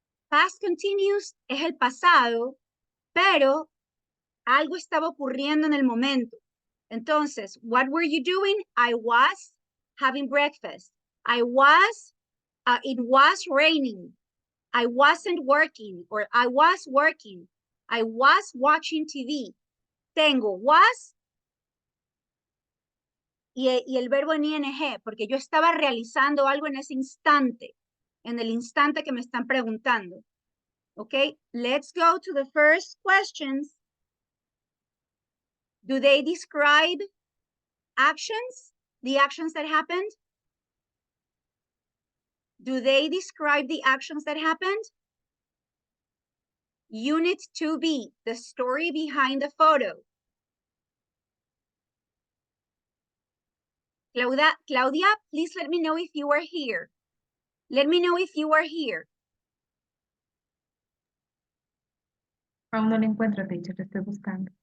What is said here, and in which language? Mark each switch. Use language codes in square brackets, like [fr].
[es] Past continuous es el pasado, pero algo estaba ocurriendo en el momento. [en] Entonces, what were you doing? I was having breakfast. I was, it was raining. I wasn't working, or I was working. I was watching TV. [es] Tengo was y el verbo en ing, porque yo estaba realizando algo en ese instante, en el instante que me están preguntando. [en] Okay, let's go to the first questions. Do they describe actions? The actions that happened? Do they describe the actions that happened? Unit 2B, the story behind the photo. Claudia, please let me know if you are here. Let me know if you are here. [es] Aún no lo encuentro, teacher, te estoy buscando.